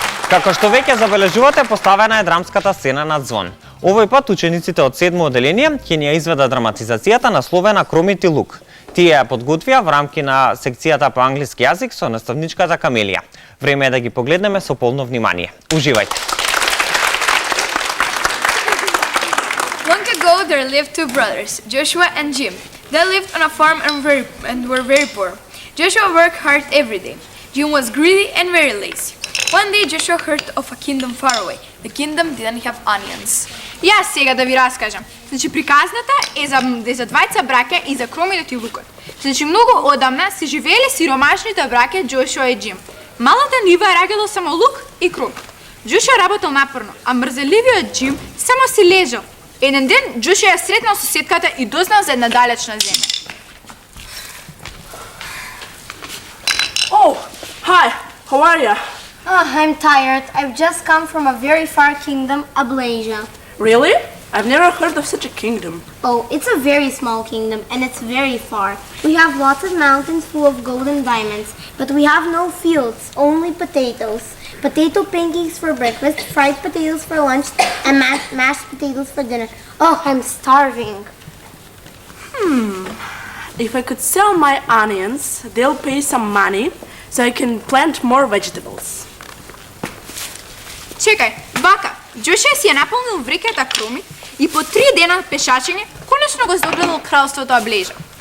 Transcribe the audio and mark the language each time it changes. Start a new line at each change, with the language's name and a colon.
Macedonian: Како што веќе забележувате, поставена е драмската сцена на Звон. Овој пат учениците од 7 оделение ќе ни ја изведат драматизацијата насловена Кромит и лук. Тие ја подготвија во рамки на секцијата по англиски јазик со наставничката Камелија. Време е да ги погледнеме со полно внимание. Уживајте!
English: Long ago, there lived two brothers, Joshua and Jim. They lived on a farm and were very poor. Joshua worked hard every day. Jim was greedy and very lazy. One day, Joshua heard of a kingdom far away. The kingdom didn't have onions.
Macedonian: Јас сега да ви раскажам. Значи, приказната е за двајца браќа и за кромитот и лукот. Значи, многу одамна се живееле сиромашните браќа Джошуа и Джим. Малата нива е раѓало само лук и кромит. Джошуа работел напорно, а мрзеливиот Джим само си лежал. Еден ден Джошуа ја сретнал соседката и дознал за една далечна земја.
English: Oh, hi. How are ya? Oh, I'm tired. I've just come from a very far kingdom, Ablasia. Really? I've never heard of such a kingdom. Oh, it's a very small kingdom and it's very far. We have lots of mountains full of gold and diamonds, but we have no fields, only potatoes. Potato pancakes for breakfast, fried potatoes for lunch, and mashed potatoes for dinner. Oh, I'm starving. If I could sell my onions, they'll pay some money so I can plant more vegetables.
Macedonian: Чекај, вака, Джошуа си ја наполнил вреката кромит и по 3 дена пешачење, конечно го здобило кралството Аблежа.